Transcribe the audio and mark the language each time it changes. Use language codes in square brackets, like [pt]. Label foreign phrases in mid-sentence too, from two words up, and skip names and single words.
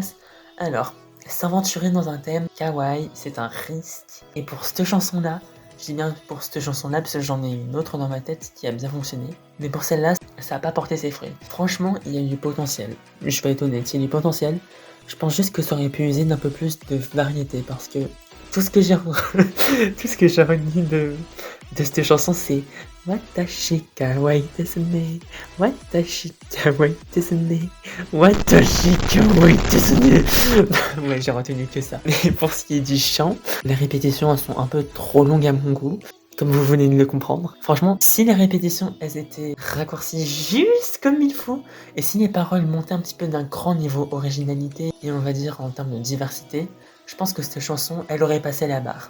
[fr] Alors, s'aventurer dans un thème kawaii, c'est un risque, et pour cette chanson-là, je dis bien pour cette chanson-là parce que j'en ai une autre dans ma tête qui a bien fonctionné. Mais pour celle-là, ça a pas porté ses fruits. Franchement, il y a du potentiel. Je vais être honnête, il y a du potentiel. Je pense juste que ça aurait pu user d'un peu plus de variété parce que tout ce que j'ai tout ce que j'ai retenu de cette chanson, c'est [ja] 私可愛いですね, 私可愛いですね, 私可愛いですね. [fr] Ouais, j'ai retenu que ça. Mais pour ce qui est du chant, les répétitions elles sont un peu trop longues à mon goût, comme vous venez de le comprendre. Franchement, si les répétitions elles étaient raccourcies juste comme il faut, et si les paroles montaient un petit peu d'un grand niveau originalité, et on va dire en termes de diversité, je pense que cette chanson, elle aurait passé la barre.